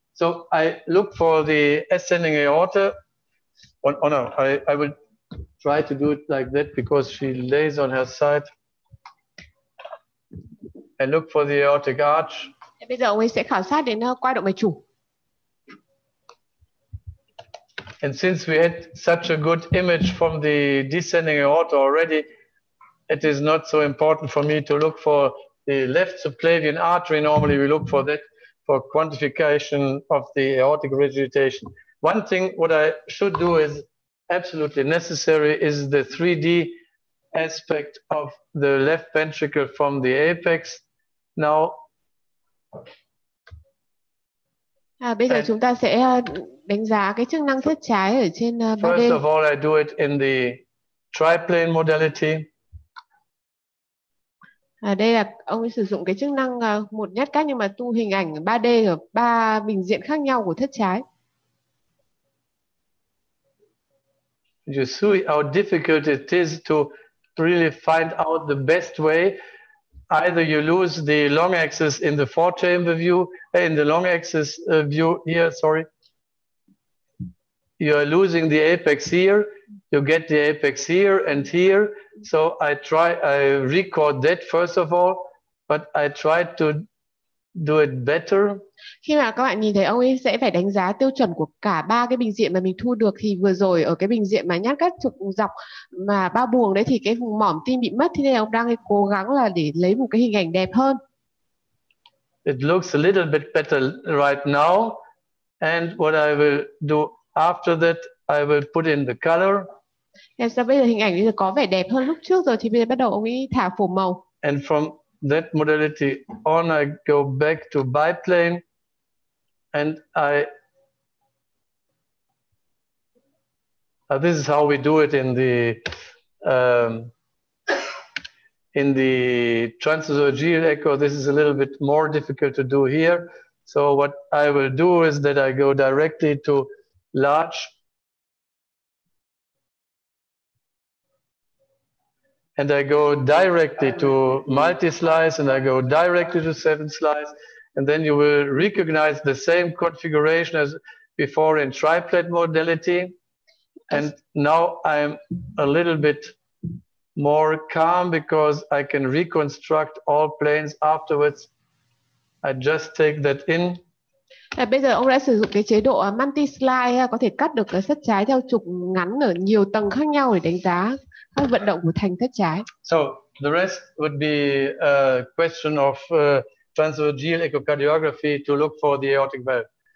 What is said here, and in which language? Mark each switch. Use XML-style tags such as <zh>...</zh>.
<en>So I look for the ascending aorta. Oh no, I will try to do it like that because she lays on her side. I look for the aortic arch.</en> <vi>Bây giờ ông ấy sẽ khảo sát đến qua động mạch chủ.</vi> <en>And since we had such a good image from the descending aorta already, it is not so important for me to look for the left subclavian artery. Normally we look for that for quantification of the aortic regurgitation. One thing what I should do is absolutely necessary is the 3D aspect of the left ventricle from the apex. Now,</en> <vi>bây giờ chúng ta sẽ đánh giá cái chức năng thất trái ở trên 3D.</vi> <en>First of all, I do it in the triplane modality.</en> <vi>Đây là ông ấy sử dụng cái chức năng một nhát cắt nhưng mà tu hình ảnh 3D ở 3 bình diện khác nhau của thất trái.</vi> <en>You see how difficult it is to really find out the best way. Either you lose the long axis in the four chamber view, in the long axis view here, sorry. You are losing the apex here, you get the apex here and here. So I record that first of all, but I try to do it better.</en> <vi>Khi mà các bạn nhìn thấy ông ấy sẽ phải đánh giá tiêu chuẩn của cả ba cái bình diện mà mình thu được, thì vừa rồi ở cái bình diện mà nhát cắt trục dọc mà ba buồng đấy thì cái vùng mỏm tim bị mất, thế nên ông đang cố gắng là để lấy một cái hình ảnh đẹp hơn.</vi> <en>It looks a little bit better right now, and what I will do after that, I will put in the color.</en> <vi>Sao bây giờ hình ảnh có vẻ đẹp hơn lúc trước rồi, thì bây giờ bắt đầu ông ấy thả phổ màu.</vi> <en>And from that modality on, I go back to biplane, and this is how we do it in the transesophageal echo. This is a little bit more difficult to do here. So what I will do is that I go directly to large, and I go directly to multi-slice, and I go directly to 7-slice, and then you will recognize the same configuration as before in triplet modality. And now I'm a little bit more calm because I can reconstruct all planes afterwards. I just take that in.</en> <vi>Bây giờ ông đã sử dụng cái chế độ multi-slide, có thể cắt được cái thất trái theo trục ngắn ở nhiều tầng khác nhau để đánh giá các vận động của thành thất trái.</vi> <en>So the rest would be a question of transesophageal echocardiography to look for the aortic valve.</en>